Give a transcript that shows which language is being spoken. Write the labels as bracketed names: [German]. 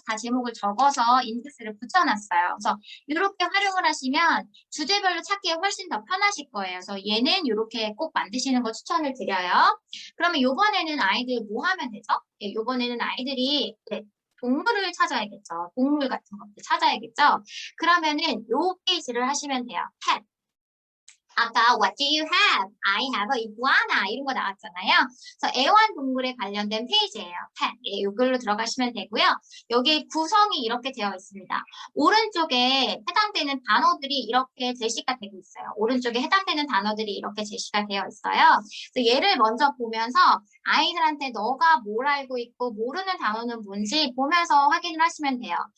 [Korean] 다 제목을 적어서 인덱스를 붙여놨어요. 그래서 이렇게 활용을 하시면 주제별로 찾기에 훨씬 더 편하실 거예요. 그래서 얘는 이렇게 꼭 만드시는 거 추천을 드려요. 그러면 이번에는 아이들 뭐 하면 되죠? 예, 이번에는 아이들이 동물을 찾아야겠죠. 동물 같은 것들 찾아야겠죠. 그러면은 요 페이지를 하시면 돼요. [English] pet. [Korean] 아까 [English] what do you have? I have a iguana [Korean] 이런 거 나왔잖아요. 그래서 애완동물에 관련된 페이지예요. [English] pet. [Korean] 예, 이걸로 들어가시면 되고요. 여기 구성이 이렇게 되어 있습니다. 오른쪽에 해당되는 단어들이 이렇게 제시가 되고 있어요. 오른쪽에 해당되는 단어들이 이렇게 제시가 되어 있어요. 그래서 얘를 먼저 보면서 아이들한테 너가 뭘 알고 있고 모르는 단어는 뭔지 보면서 확인을 하시면 돼요.